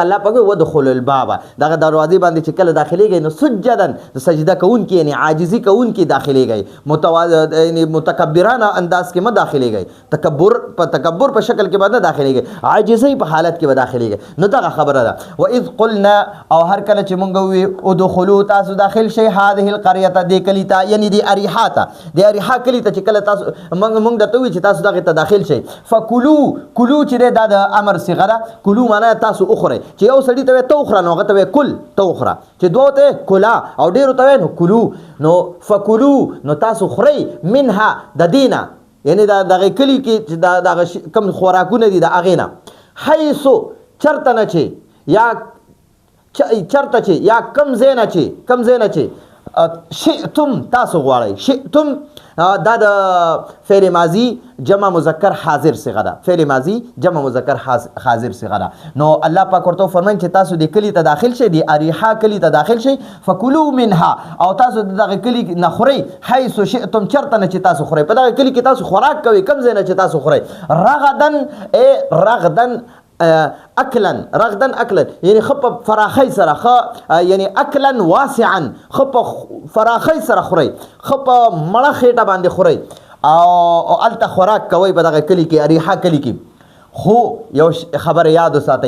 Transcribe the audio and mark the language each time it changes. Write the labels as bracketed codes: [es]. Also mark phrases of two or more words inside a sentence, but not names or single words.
[ps] الله پاک وایي [ar] ودخلوا الباب [ps] دغه دروازې باندې چې کله داخلېږئ نو سجدن د سجده کوونکي یعنې عاجزي کوونکي داخلېږئ یعنې متکبرانه انداز کې مه داخلېږئ په تکبر په شکل کې به نه داخلېږئ عاجزۍ په حالت کې به داخلېږئ نو دغه خبره ده [ar] وإذ قلنا [ps] او هر کله چې مونږ ووي ادخلوا تاسو داخل شئ [ar] هذه القرية [ps] دې کلي ته یعنې د اریحا ته د اریحا کلي ته چې کله تاسو مونږ درته ووایو چې تاسو دغې ته داخل شئ فکلو چې دی دا د امر صیغه ده کلو معنا تاسو وخورئ چې یو سړي ته وایي ته وخوره نو هغه ته وایي کل ته وخوره چې دوو ته کلا او ډېرو ته وایي نو کلو نو فکلو نو تاسو خورئ منها د دې نه یعنې د دغې کلي کې چې دغه کوم خوراکونه دي د هغې نه حیثو چرته نه چې یا چرته چې یا کم ځای نه چې شئتم تاسو غواړئ شئتم دا د فعل ماضی جمع مذکر حاضر صیغه ده فعل ماضی جمع مذکر حاضر صیغه ده نو الله پاک ورته فرمایي چې تاسو د کلي ته داخل شئ د اریحا کلي ته داخل شئ [ar] فکلوا منها [ps] او تاسو دغه کلي نه خورئ [ar] حیث شئتم [ps] چرته نه چې تاسو خورئ په دغه کلي کې تاسو خوراک کوئ کم ځای نه چې تاسو خورئ [ar] رغدن رغدن اکلا [ps] یعنی خپ فراخی سره یعنی [ar] اکلا واسعا [ps] خپ فراخی سره خوري خپ مړه خېټه باندې خوري او الته خوراک کوي په دغه کلی کې اریحا کلی کې خو یو خبر یاد وساتئ